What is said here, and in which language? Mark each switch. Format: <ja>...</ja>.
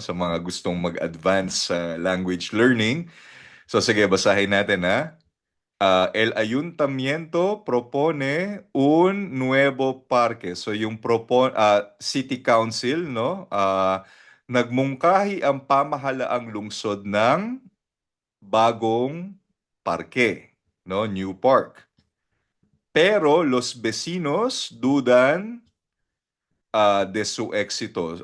<tl>Sa mga gustong mag-advance sa language learning. So, sige, basahin natin, ha?</tl> <es>El ayuntamiento propone un nuevo parque.</es> <tl>So yung city council, no? Nagmungkahi ang pamahalaang lungsod ng bagong parke, no?</tl> <en>New park.</en> <es>Pero los vecinos dudan de su éxito.</es>